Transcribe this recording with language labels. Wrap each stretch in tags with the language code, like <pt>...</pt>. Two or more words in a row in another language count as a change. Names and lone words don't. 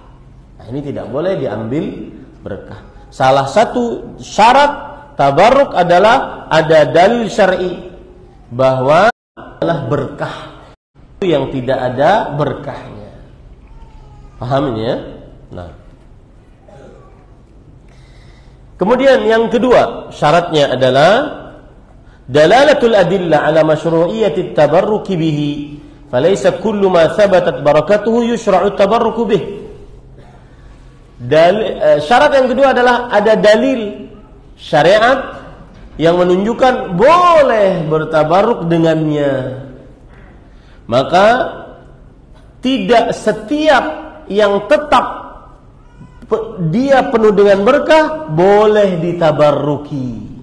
<id>Nah, ini tidak boleh diambil berkah. Salah satu syarat tabarruk adalah ada dalil syar'i bahwa adalah berkah yang tidak ada berkahnya. Paham ini ya? Nah. Kemudian yang kedua, syaratnya adalah</id> <ar>دلالة الأدلة على مشروعية التبرك به فليس كل ما ثبتت بركته يشرع التبرك به.</ar> <id>Syarat yang kedua adalah ada dalil syariat yang menunjukkan boleh bertabarruk dengannya. Maka tidak setiap yang tetap dia penuh dengan berkah boleh ditabarruki.</id>